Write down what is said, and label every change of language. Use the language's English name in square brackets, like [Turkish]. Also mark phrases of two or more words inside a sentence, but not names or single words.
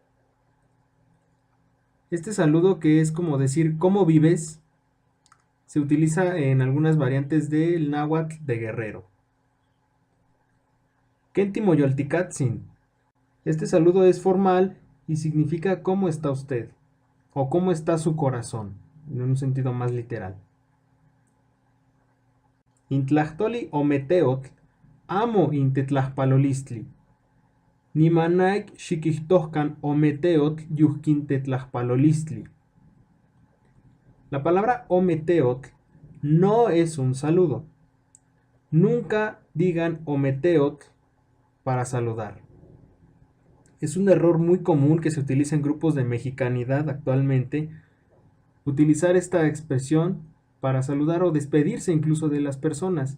[Spanish] Este saludo, que es como decir ¿cómo vives?, se utiliza en algunas variantes del náhuatl de Guerrero. [Guerrero Nahuatl] Kentimoyolticatzin. [Spanish] Este saludo es formal y significa ¿cómo está usted? O ¿cómo está su corazón?, en un sentido más literal. [Classical Nahuatl] Intlachtoli o meteotl, amo intetlahpalolistli. Nimanaik xiquihtohcan o meteotl yuhquintetlahpalolistli. [Spanish] La palabra ometeotl no es un saludo. Nunca digan ometeotl para saludar. Es un error muy común que se utiliza en grupos de mexicanidad actualmente, utilizar esta expresión para saludar o despedirse incluso de las personas.